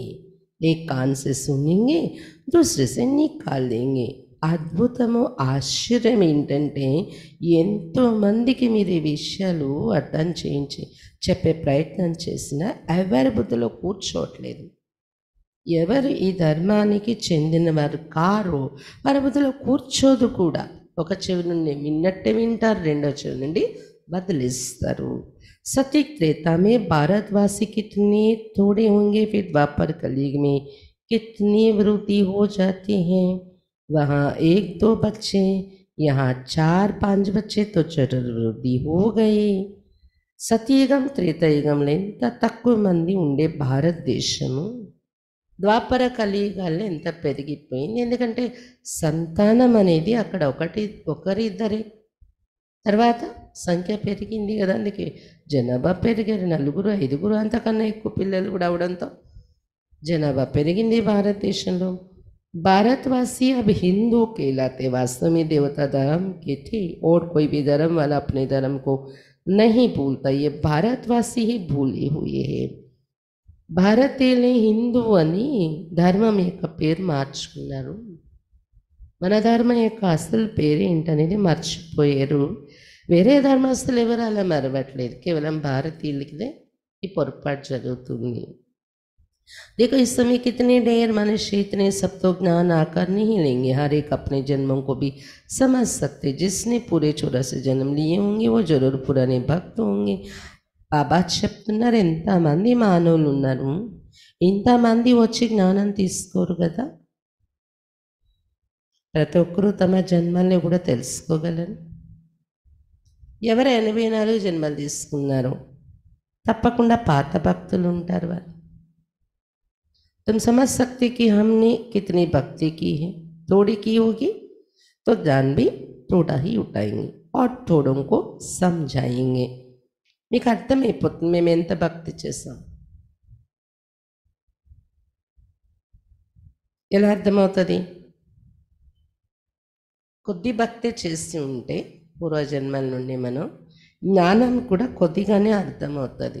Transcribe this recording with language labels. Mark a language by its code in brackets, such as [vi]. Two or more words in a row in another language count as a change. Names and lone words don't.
[hi] एक कान से सुनेंगे, दूसरे से निकाल देंगे. [te] అద్భుతము, ఆశ్చర్యం ఏంటంటే ఎంతో మందికి మీరు ఈ విషయాలు అర్థం చేయించి చెప్పే ప్రయత్నం చేసినా ఎవరి బుద్ధిలో కూర్చోవట్లేదు. ఎవరు ఈ ధర్మానికి చెందిన వారు కారో వారి బుద్ధిలో కూర్చోదు కూడా. ఒక చెవి నుండి విన్నట్టే వింటారు, రెండో చెవి నుండి बदलिस्तारू. [hi] सत्य त्रेता में भारतवासी कितने थोड़े होंगे, फिर द्वापर कलयुग में कितनी वृद्धि हो जाती हैं. वहाँ 1-2 बच्चे, यहाँ 4-5 बच्चे, तो चतुर्वृद्धि हो गई. [te] సత్యయుగం త్రేతాయుగంలో ఎంత తక్కువ మంది ఉండే భారతదేశము ద్వాపర కలియుగాల్లో ఎంత పెరిగిపోయింది. ఎందుకంటే సంతానం అనేది అక్కడ ఒకరిద్దరే, తర్వాత సంఖ్య పెరిగింది కదా, అందుకే జనాభా పెరిగారు, 4-5 అంతకన్నా ఎక్కువ పిల్లలు కూడా అవడంతో జనాభా పెరిగింది భారతదేశంలో. [hi] भारतवासी अब हिंदू कहलाते, वास्तव में देवता धर्म के थे और कोई भी धर्म वाला अपने धर्म को नहीं भूलता. ये भारतवासी ही भूले हुए हैं. [te] భారతీయులే హిందూ అని ధర్మం యొక్క పేరు మార్చుకున్నారు. మన ధర్మం యొక్క అసలు పేరు ఏంటనేది మర్చిపోయారు. వేరే ధర్మస్తులు ఎవరు అలా మరవట్లేదు, కేవలం భారతీయులకిదే ఈ పొరపాటు జరుగుతుంది. [hi] देखो इस समय कितने ढेर मनुष्य इतने सब तो ज्ञान आकर नहीं लेंगे. हर एक अपने जन्मों को भी समझ सकते. जिसने पूरे 84 जन्म लिए होंगे वो जरूर पुराने भक्त होंगे. [te] బాబా చెప్తున్నారు, ఎంతమంది మానవులు ఉన్నారు, ఇంతమంది వచ్చి జ్ఞానం తీసుకోరు కదా. ప్రతి ఒక్కరూ తమ జన్మల్ని కూడా తెలుసుకోగలరు. ఎవరు 84 జన్మలు తీసుకున్నారో తప్పకుండా పాత భక్తులు ఉంటారు వారు. [hi] तुम समझ सकते कि हमने कितनी भक्ति की है, थोड़ी की होगी तो ध्यान भी थोड़ा ही उठाएंगे और थोड़ों को समझाएंगे. [te] మీకు అర్థమైపోతుంది మేము ఎంత భక్తి చేసాం. ఎలా అర్థమవుతుంది? కొద్ది భక్తి చేసి ఉంటే పూర్వజన్మల నుండి మనం జ్ఞానం కూడా కొద్దిగానే అర్థమవుతుంది.